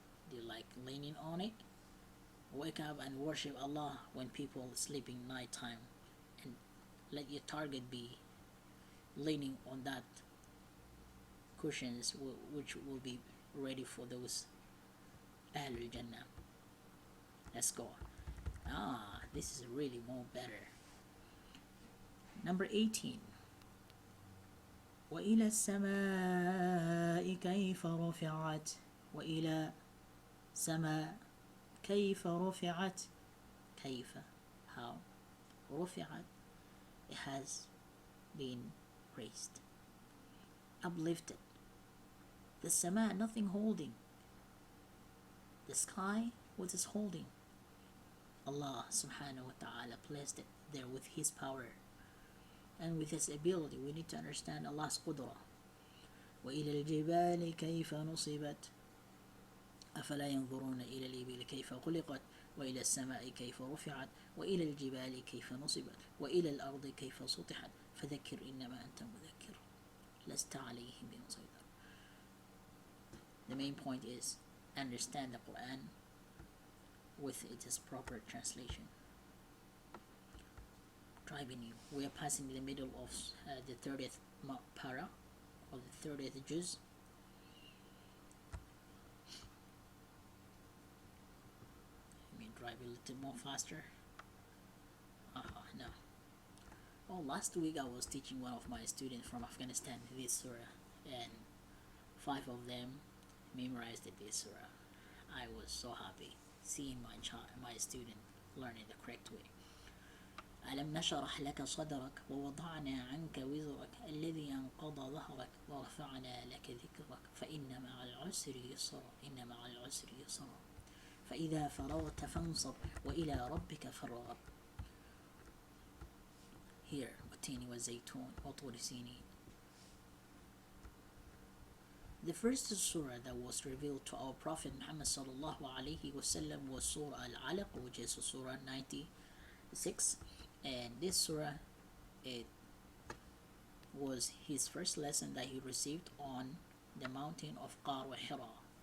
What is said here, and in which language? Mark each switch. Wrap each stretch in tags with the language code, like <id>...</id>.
<en>Do you like leaning on it? Wake up and worship Allah when people sleeping night time, and let your target be leaning on that cushions, which will be ready for those Ahlul Jannah. Let's go. This is really more better. Number 18.</en> <ar>وإلى السماء كيف رفعت. وإلى سماء كيف رفعت. كيف,</ar> <en>how.</en> <ar>رفعت,</ar> <en>it has been raised, uplifted. The sama, nothing holding. The sky, what is holding? Allah subhanahu wa ta'ala placed it there with his power and with his ability. We need to understand Allah's qudra.</en> <ar>وإلى الجبال كيف نصبت أفلا ينظرون إلى الإبل كيف خلقت وإلى السماء كيف رفعت وإلى الجبال كيف نصبت وإلى الأرض كيف سطحت فذكر إنما أنت مذكر لست عليهم بمسيطر.</ar> <en>The main point is understand the Quran with its proper translation. Driving you. We are passing in the middle of the 30th para or the 30th juz. Let me drive a little more faster. No. Oh, last week I was teaching one of my students from Afghanistan this surah, and 5 of them memorized this surah. I was so happy seeing my student learning the correct way.</en> <ar>ألم نشرح لك صدرك ووضعنا عنك وزرك الذي أنقض ظهرك ورفعنا لك ذكرك فإن مع العسر يسرا إن مع العسر يسرا فإذا فرغت فانصب وإلى ربك فارغب.</ar> <en>Here,</en> <ar>والتين والزيتون وطور سينين.</ar> <en>The first surah that was revealed to our Prophet Muhammad sallallahu alaihi wasallam was Surah Al-Alaq, which is Surah 96, and this surah, it was his first lesson that he received on the mountain of Qar wa Hira.</en>